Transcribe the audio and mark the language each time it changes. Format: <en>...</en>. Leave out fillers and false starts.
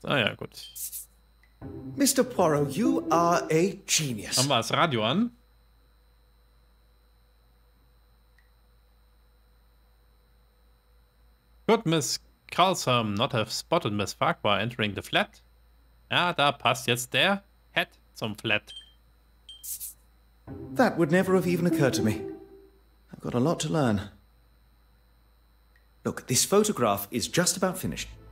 <de>Ah ja, gut.</de> <en>Mr. Poirot, you are a genius.</en> <de>Haben wir das Radio an?</de> <en>Could Miss Carlsam not have spotted Miss Farquhar entering the flat?</en> <de>Ja, da passt jetzt der Hat zum Flat.</de> <en>That would never have even occurred to me. I've got a lot to learn. Look, this photograph is just about finished.</en>